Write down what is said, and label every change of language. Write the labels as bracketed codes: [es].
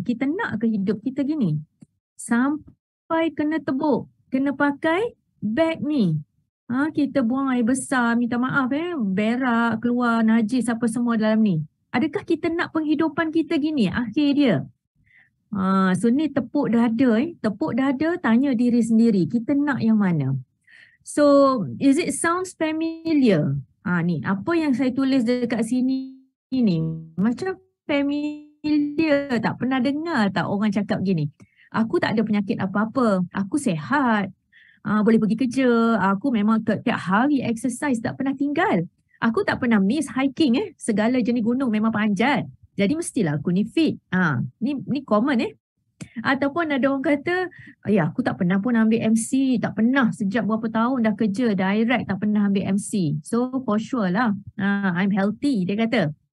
[ms] Kita nak ke hidup kita gini? Sampai kena tebuk, kena pakai bag ni. Kita buang air besar, minta maaf berak, keluar, najis apa semua dalam ni. Adakah kita nak penghidupan kita gini akhir dia? So ni tepuk dada, tepuk dada, tanya diri sendiri, kita nak yang mana? [en] So is it sounds familiar? [ms] Ni apa yang saya tulis dekat sini ni macam familiar, tak pernah dengar tak orang cakap gini. Aku tak ada penyakit apa-apa, aku sihat. Boleh pergi kerja, aku memang tiap hari exercise, tak pernah tinggal. Aku tak pernah miss hiking segala jenis gunung memang panjat. Jadi mestilah aku ni fit. Ni common Ataupun ada orang kata, aku tak pernah pun ambil MC, tak pernah sejak berapa tahun dah kerja direct tak pernah ambil MC. [en] So for sure lah, I'm healthy [ms] dia kata.